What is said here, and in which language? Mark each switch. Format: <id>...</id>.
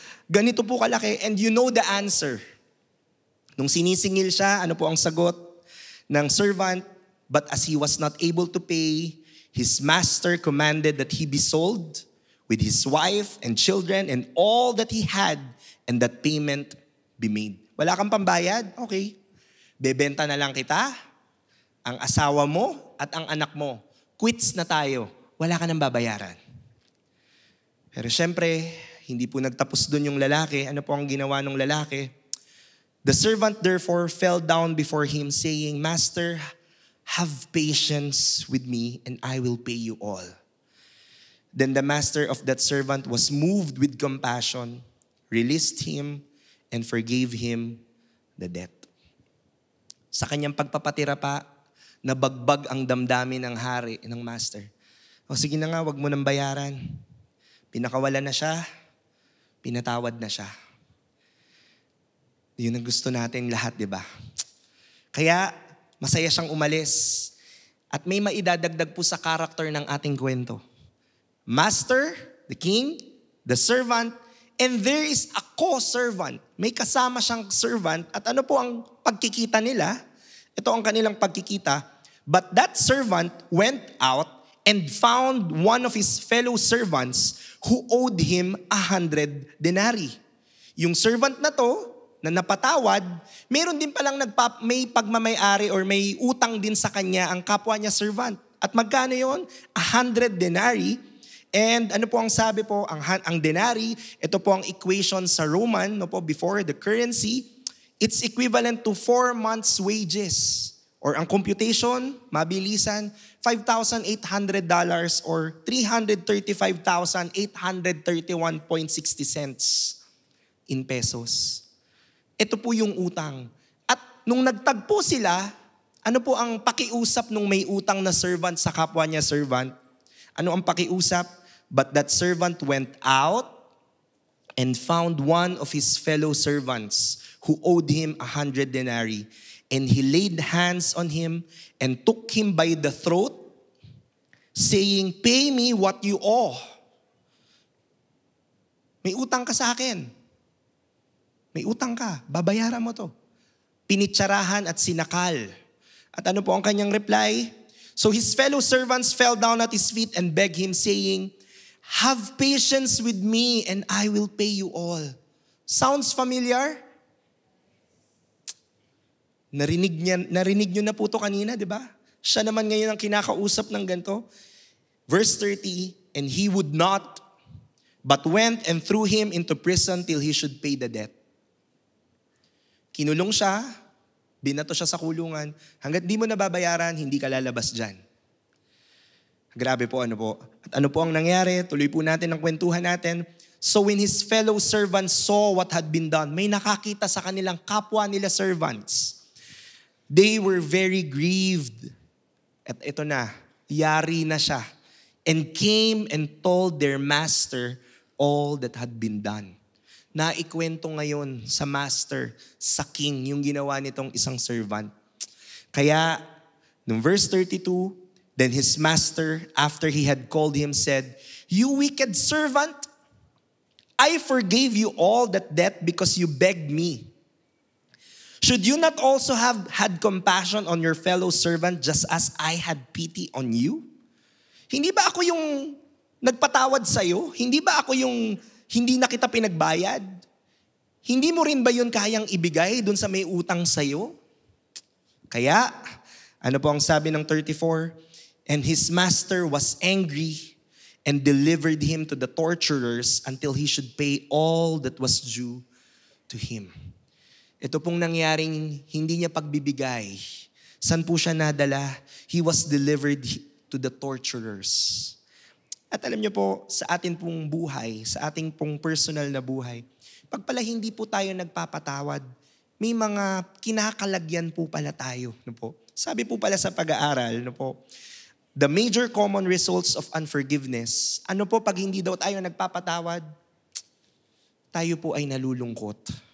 <tl>Ganito po kalaki</tl> <en>and you know the answer.</en> <tl>Nung sinisingil siya, ano po ang sagot ng servant?</tl> <en>But as he was not able to pay, his master commanded that he be sold with his wife and children and all that he had and that payment be made.</en> <tl>Wala kang pambayad? Okay. Bebenta na lang kita, ang asawa mo at ang anak mo. Quits na tayo. Wala ka nang babayaran. Pero syempre, hindi po nagtapos dun yung lalaki. Ano po ang ginawa ng lalaki?</tl> <en>The servant therefore fell down before him saying, Master, have patience with me and I will pay you all. Then the master of that servant was moved with compassion, released him, and forgave him the debt.</en> <tl>Sa kanyang pagpapatira pa, nabagbag ang damdamin ng hari, ng master. O sige na nga, wag mo nang bayaran. Pinakawalan na siya, pinatawad na siya. Yun ang gusto natin lahat, di ba? Kaya, masaya siyang umalis. At may maidadagdag po sa karakter ng ating kwento.</tl> <en>Master, the king, the servant, and there is a co-servant.</en> <tl>May kasama siyang servant. At ano po ang pagkikita nila? Ito ang kanilang pagkikita.</tl> <en>But that servant went out and found one of his fellow servants who owed him 100 denarii.</en> <tl>Yung servant na to, na napatawad, meron din palang may pagmamayari or may utang din sa kanya ang kapwa niya servant. At magkano yon? 100 denarii. And ano po ang sabi po, ang denarii, ito po ang equation sa Roman, no po,</tl> <en>before the currency, it's equivalent to 4 months' wages.</en> <tl>Or ang computation, mabilisan, $5,800 or 335,831.60 in pesos. Ito po yung utang. At nung nagtagpo sila, ano po ang pakiusap nung may utang na servant sa kapwa niya servant? Ano ang pakiusap?</tl> <en>But that servant went out and found one of his fellow servants who owed him 100 denarii. And he laid hands on him and took him by the throat, saying, "Pay me what you owe."</en> <tl>May utang ka sa akin. May utang ka. Babayaran mo to. Pinitsarahan at sinakal. At ano po ang kanyang reply?</tl> <en>So his fellow servants fell down at his feet and begged him, saying, "Have patience with me and I will pay you all." Sounds familiar?</en> <tl>Narinig nyo na po to kanina, di ba? Siya naman ngayon ang kinakausap ng ganito.</tl> <en>Verse 30, and he would not, but went and threw him into prison till he should pay the debt.</en> <tl>Kinulong siya, binato siya sa kulungan. Hanggat di mo nababayaran, hindi ka lalabas dyan. Grabe po, ano po. At ano po ang nangyari? Tuloy po natin ang kwentuhan natin.</tl> <en>So when his fellow servants saw what had been done,</en> <tl>may nakakita sa kanilang kapwa nila servants.</tl> <en>They were very grieved.</en> <tl>At ito na, yari na siya.</tl> <en>And came and told their master all that had been done.</en> <tl>Naikwento ngayon sa master, sa king, yung ginawa nitong isang servant. Kaya, nung</tl> <en>verse 32, then his master, after he had called him, said, "You wicked servant, I forgave you all that debt because you begged me. Should you not also have had compassion on your fellow servant just as I had pity on you?"</en> <tl>Hindi ba ako yung nagpatawad sa'yo? Hindi ba ako yung hindi na kita pinagbayad? Hindi mo rin ba yun kayang ibigay dun sa may utang sa'yo? Kaya, ano po ang sabi ng 34?</tl> <en>And his master was angry and delivered him to the torturers until he should pay all that was due to him.</en> <tl>Ito pong nangyaring hindi niya pagbibigay. San po siya nadala?</tl> <en>He was delivered to the torturers.</en> <tl>At alam niyo po, sa atin pong buhay, sa ating pong personal na buhay, pag pala hindi po tayo nagpapatawad, may mga kinakalagyan po pala tayo. No po? Sabi po pala sa pag-aaral, no po,</tl> <en>the major common results of unforgiveness,</en> <tl>ano po pag hindi daw tayo nagpapatawad, tayo po ay nalulungkot.</tl>